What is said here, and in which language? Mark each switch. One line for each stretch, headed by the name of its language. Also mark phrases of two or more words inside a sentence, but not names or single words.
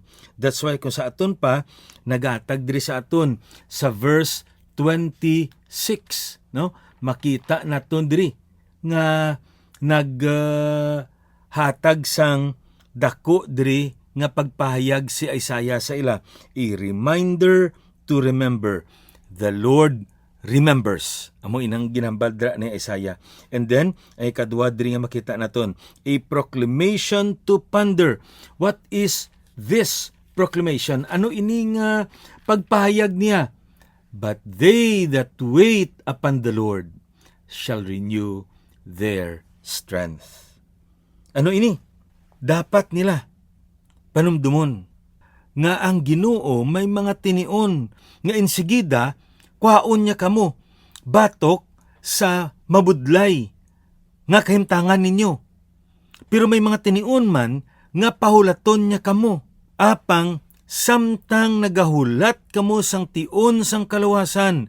English: That's why
Hiligaynon: kung sa aton pa nagatag diri sa aton sa verse 26, no? Makita naton diri nga hatag sang dako diri nga pagpahayag si Isaiah sa ila.
English: A reminder to remember. The Lord remembers.
Hiligaynon: Amo inang ginambaldra ni Isaiah.
English: And then,
Hiligaynon: ay kadwa diri nga makita naton,
English: a proclamation to ponder. What is this proclamation?
Hiligaynon: Ano ini nga pagpahayag niya?
English: But they that wait upon the Lord shall renew their strength.
Hiligaynon: Ano ini? Dapat nila panumdumon nga ang Ginoo may mga tinion nga insigida kwaon niya kamo batok sa mabudlay nga kahimtangan ninyo. Pero may mga tinion man nga pahulaton niya kamo apang samtang nagahulat kamo sang tion sang kaluwasan.